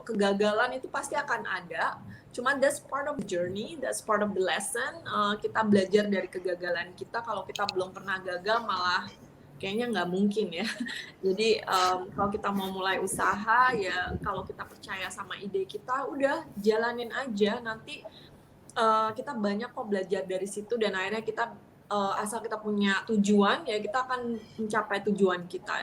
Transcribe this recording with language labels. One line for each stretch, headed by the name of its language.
Indonesian: Kegagalan itu pasti akan ada.
English: Cuma that's part of the journey, that's part of the lesson.
Indonesian: Kita belajar dari kegagalan kita. Kalau kita belum pernah gagal, malah kayaknya nggak mungkin ya. Jadi kalau kita mau mulai usaha ya, kalau kita percaya sama ide kita, udah jalanin aja. Nanti kita banyak kok belajar dari situ, dan akhirnya kita asal kita punya tujuan ya, kita akan mencapai tujuan kita.